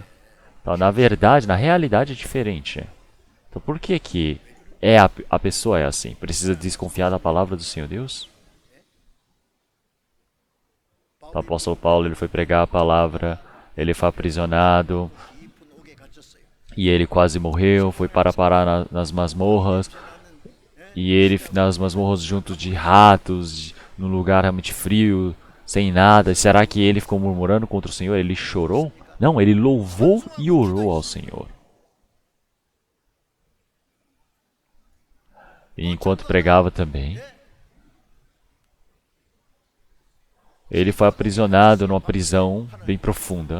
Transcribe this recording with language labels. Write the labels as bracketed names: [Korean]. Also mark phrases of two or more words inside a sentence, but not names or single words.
[Portuguese] Então, na verdade, na realidade é diferente. Então por que que a pessoa é assim? Precisa desconfiar da palavra do Senhor Deus? Então, o apóstolo Paulo, ele foi pregar a palavra, ele foi aprisionado, [Korean] 깊은 옥에 갇혔어요. [Portuguese] e ele quase morreu, foi parar nas masmorras, e ele nas masmorras junto de ratos, num lugar realmente frio, sem nada. Será que ele ficou murmurando contra o Senhor? Ele chorou? Não, ele louvou e orou ao Senhor. E enquanto pregava também, ele foi aprisionado numa prisão bem profunda.